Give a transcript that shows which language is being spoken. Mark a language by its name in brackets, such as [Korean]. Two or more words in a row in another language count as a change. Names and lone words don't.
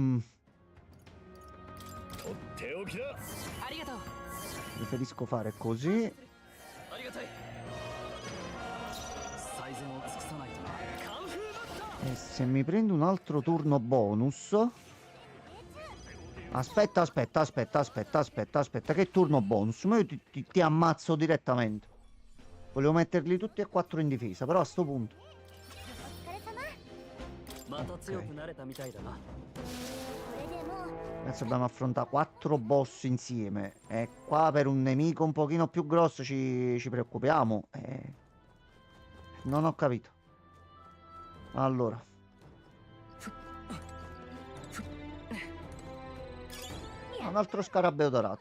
[Japanese] とっておきだ。ありがとう。 [Italian] Preferisco fare così. [Japanese] ありがたい。最善を尽くさないとな。カンフーマスター。 [Italian] E se mi prendo un altro turno bonus. Aspetta, aspetta, aspetta, aspetta, aspetta, aspetta. Che turno bonus? Ma io ti ammazzo direttamente. Volevo metterli tutti e 4 in difesa, però a sto punto. [Japanese] また強くなれたみたいだな。 [Italian] Adesso dobbiamo affrontare 4 boss insieme. E qua per un nemico un pochino più grosso ci preoccupiamo. Non ho capito. Allora. Un altro scarabeo dorato.